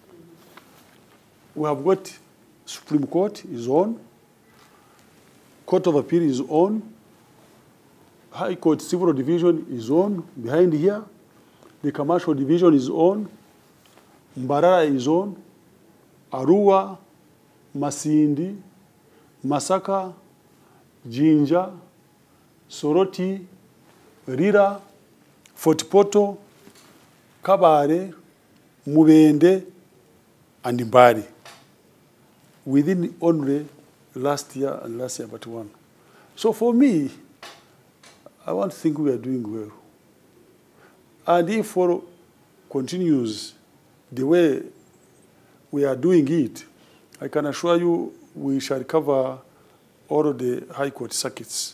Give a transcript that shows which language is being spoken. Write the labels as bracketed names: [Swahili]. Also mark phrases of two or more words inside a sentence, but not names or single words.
[English] We have got Supreme Court is on, Court of Appeal is on, High Court Civil Division is on, behind here, the Commercial Division is on, Mbarara is on, Arua, Masindi, Masaka, Jinja, Soroti, Rira, Fort Poto, Kabare, Mubende, and Mbari. Within only last year and last year but one. So for me, I want to think we are doing well. And if it continues the way we are doing it, I can assure you we shall cover all of the high court circuits.